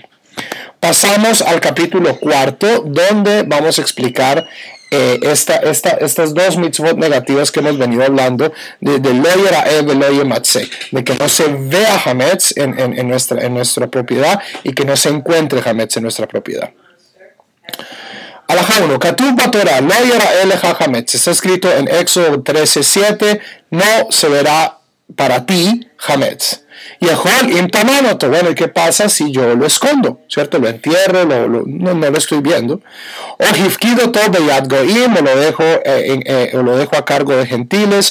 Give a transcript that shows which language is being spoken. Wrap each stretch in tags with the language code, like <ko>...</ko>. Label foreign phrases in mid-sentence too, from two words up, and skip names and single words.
<es>Pasamos al capítulo 4, donde vamos a explicar estas dos mitzvot negativas que hemos venido hablando, de</es> <he>לא יראה ולא ימצא,</he> <es>de que no se vea hametz en nuestra propiedad y que no se encuentre hametz en nuestra propiedad. Halajá 1.</es> <he>כתוב בתורה לא יראה לך חמץ.</he> <es>Está escrito en Éxodo 13:7, no se verá para ti hametz. Y bueno, ¿qué pasa si yo lo escondo? ¿Cierto? Lo entierro, no lo estoy viendo. O hifkido todo</es> <he>ביד גויים,</he> <es>o lo dejo a cargo de gentiles.</es>